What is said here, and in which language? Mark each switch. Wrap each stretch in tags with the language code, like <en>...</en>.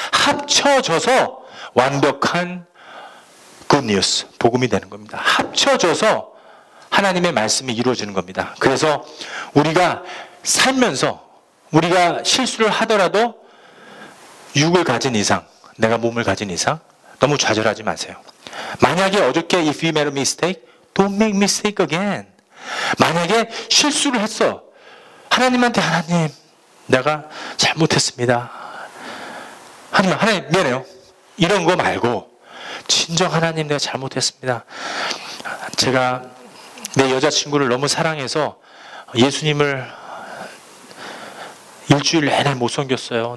<ko>합쳐져서 완벽한 굿뉴스, 복음이 되는 겁니다. 합쳐져서 하나님의 말씀이 이루어지는 겁니다. 그래서 우리가 살면서 우리가 실수를 하더라도 육을 가진 이상, 내가 몸을 가진 이상 너무 좌절하지 마세요. 만약에 어저께</ko> <en>if you made a mistake, don't make mistake again.</en> <ko>만약에 실수를 했어. 하나님한테 하나님 내가 잘못했습니다. 하나님 미안해요. 이런 거 말고 진정 하나님 내가 잘못했습니다. 제가 내 여자친구를 너무 사랑해서 예수님을 일주일 내내 못 섬겼어요.</ko>